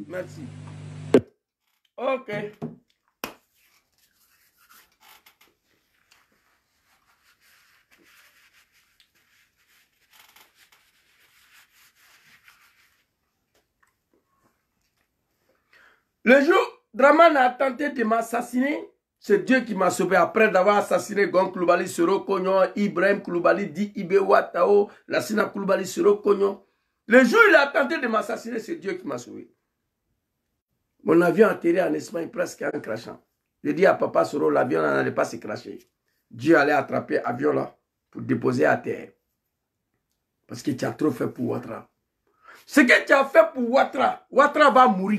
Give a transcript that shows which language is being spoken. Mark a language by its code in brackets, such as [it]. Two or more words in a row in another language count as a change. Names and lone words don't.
[fr] Merci. Ok. Le jour Draman a tenté de m'assassiner, c'est Dieu qui m'a sauvé après d'avoir assassiné Gon Coulibaly, Soro Kognon, Ibrahim Coulibaly, Di Ibé Ouattara, Lassina Coulibaly, Soro Kognon. Le jour où il a tenté de m'assassiner, c'est Dieu qui m'a sauvé. Mon avion a atterri en Espagne presque en crachant. J'ai dit à papa Soro, l'avion n'allait pas se cracher. Dieu allait attraper l'avion là pour déposer à terre. Parce que tu as trop fait pour Ouattara. Ce que tu as fait pour Ouattara, Ouattara va mourir.